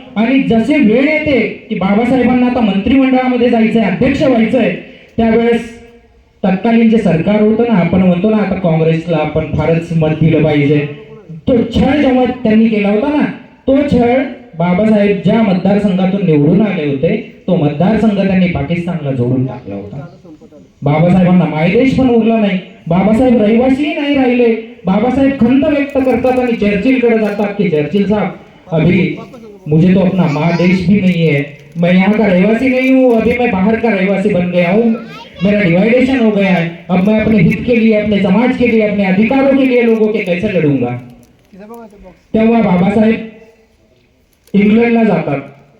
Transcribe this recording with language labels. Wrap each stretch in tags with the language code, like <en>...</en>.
<mr>आणि जसे वेळ येते की बाबासाहेबांना आता मंत्रिमंडळामध्ये जायचंय, अध्यक्ष व्हायचंय, त्यावेळेस तत्कालीन जे सरकार होतं ना, आपण म्हणतो ना आता काँग्रेसला आपण फारच मत दिलं पाहिजे, तो छळ जेव्हा त्यांनी केला होता ना, तो छळ बाबासाहेब ज्या मतदारसंघातून निवडून आले होते तो मतदारसंघ त्यांनी पाकिस्तानला जोडून टाकला होता. बाबासाहेबांना मायदेश पण उरला नाही, बाबासाहेब रहिवासी नाही राहिले. बाबासाहेब खंत व्यक्त करतात आणि चर्चिलकडे जातात की</mr> <hi>चर्चिल साहब अभी मुझे तो अपना माँ देश भी नहीं है, मैं यहाँ का रहवासी नहीं हूँ, अभी मैं बाहर का रहवासी बन गया हूँ, मेरा डिवाइडेशन हो गया है, अब मैं अपने हित के लिए, अपने समाज के लिए, अपने अधिकारों के लिए लोगों के कैसे लढूंगा.</hi> <mr>तेव्हा बाबासाहेब इंग्लंडला जातात.</mr>